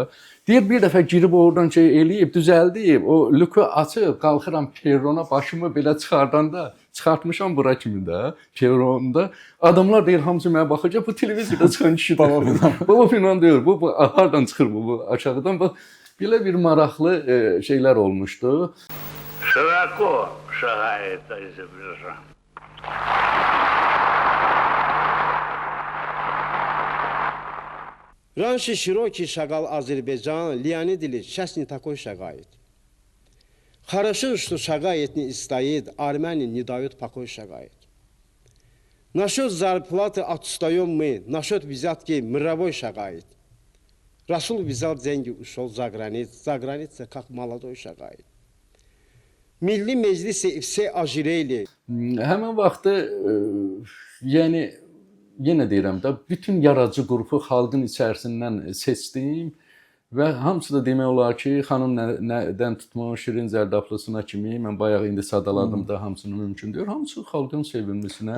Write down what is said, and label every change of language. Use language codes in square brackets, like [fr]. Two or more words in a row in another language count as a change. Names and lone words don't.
[az] Deyir, bir dəfə girib oradan şey eləyib, düzəldib, o lüku açıb, qalxıram perrona, başımı belə çıxardanda, çıxartmışam bura kimi də, perronda. Adamlar deyir, hamısı mənə baxacaq, bu televizorda çıxan kişi Baba Pünhan. Baba Pünhan deyir, bu hardan çıxır bu aşağıdan? Belə bir maraqlı şeylər olmuşdu. [ru] Широко шагает Азербайджан. Раньше широкий шагал Азербайджан, Леонид Ильич, сейчас не такой шагает. Хорошо, что шагает не стоит, Армения не дает покой шагает. Насчет зарплаты отстаем мы, насчет взятки мировой шагает. Расул взял деньги, ушел за границу, как молодой шагает. Milli Meclisi все ожирели. [az] Həmin vaxtı, yəni yenə deyirəm də, bütün yaradıcı qrupu xalqın içərisindən seçdim və hamısı da demək olar ki, xanım nədən tutmuş, Şirin Zərdablısına kimi, mən bayaq indi sadaladım da hamısını mümkün deyir, hamısı xalqın sevimlisinə.